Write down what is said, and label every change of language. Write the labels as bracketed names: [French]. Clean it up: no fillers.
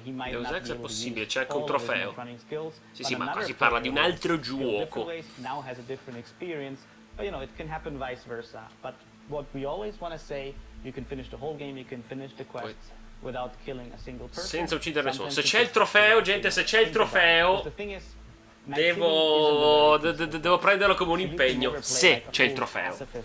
[Italian] Deus Ex è possibile, c'è anche un trofeo. Sì, ma qua si parla di un altro gioco. [English] What we always want to say, you can finish the whole game, you can finish the quests without killing a single person. [Italian] Senza uccidere nessuno. Se c'è il trofeo, gente, se c'è il trofeo, devo prenderlo come un impegno. Se c'è il trofeo.